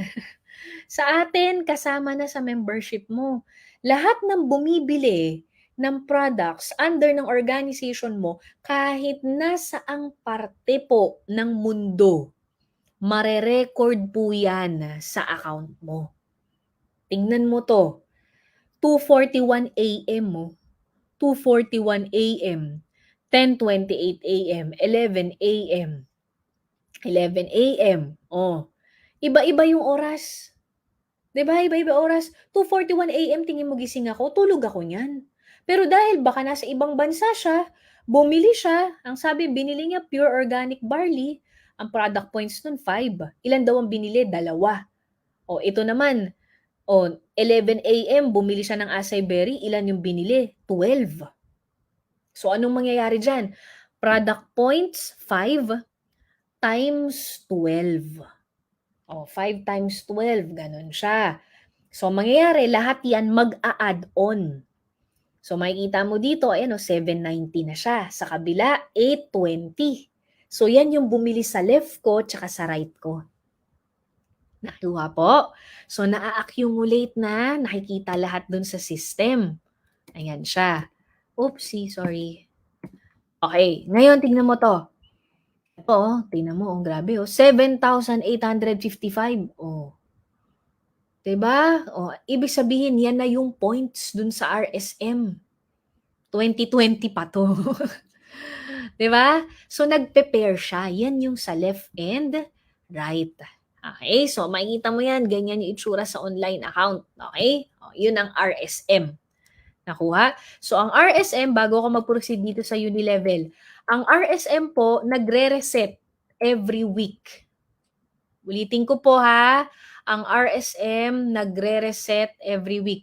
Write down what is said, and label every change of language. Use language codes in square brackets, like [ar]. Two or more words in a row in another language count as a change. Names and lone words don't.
[tl] Sa atin, kasama na sa membership mo. Lahat ng bumibili ng [en] products under [tl] ng organization mo, kahit nasaang parte po ng mundo, mare-record po yan sa account mo. Tingnan mo to. 2:41 a.m. mo. 2:41 a.m. 10:28 a.m. 11 a.m. 11 a.m. Oh. Iba-iba yung oras. 'Di ba? Iba-iba oras. 2:41 a.m. tingin mo gising ako, tulog ako niyan. Pero dahil baka nasa ibang bansa siya, bumili siya, ang sabi binili niya [en] pure organic barley, [tl] ang [en] product points [tl] nun 5. Ilan daw ang binili? 2. O ito naman, 11 a.m. bumili siya ng acai berry, ilan yung binili? 12. So anong mangyayari dyan? [en] Product points 5 times 12. 5 times 12, [tl] ganun siya. So mangyayari, lahat yan mag-a-add on. So makikita mo dito, 790 na siya. Sa kabila, 820. So yan yung bumili sa left ko tsaka sa right ko. Nakuha po. So na-accumulate na, nakikita lahat dun sa system. Ayan siya. [en] Oopsie, sorry. [tl] Okay, ngayon tingnan mo to. Ito, tingnan mo, grabe 7,855. Diba? Ibig sabihin, yan na yung points dun sa RSM. 2020 pa to. Diba? So, nagpe-pair siya. Yan yung sa [en] left and right. [tl] Okay? So, makikita mo yan. Ganyan yung itsura sa [en] online account. [tl] Okay? Yun ang RSM. Nakuha? So, ang RSM, bago ko mag-proceed dito sa uni level, ang RSM po, nagre-reset [en] every week. [tl] Ulitin ko po ha, ang RSM nagre-reset [en] every week.